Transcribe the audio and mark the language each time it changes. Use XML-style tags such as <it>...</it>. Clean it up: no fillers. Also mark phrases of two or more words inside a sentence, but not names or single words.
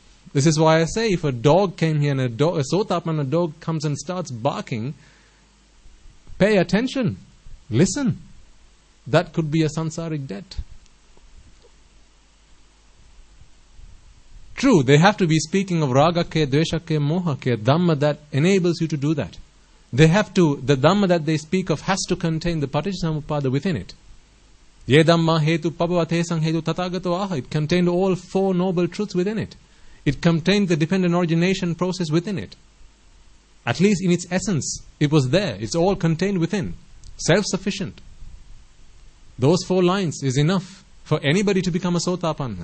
<en>This is why I say, if a dog came here and a Sotapanna dog comes and starts barking, pay attention, listen. That could be a sansaric debt. True, they have to be speaking of</en> <pi>ragake, dveshake, mohake,</pi> <en>dhamma that enables you to do that. The dhamma that they speak of has to contain the paticcasamuppada within it.</en> <pi>Ye dhamma hetu pabhavate sang hetu tathagato aha.</pi> <en>It contained all four noble truths within it. It contained the dependent origination process within it. At least in its essence, it was there. It's all contained within. Self-sufficient. Those 4 lines is enough for anybody to become a Sotapanna.</en>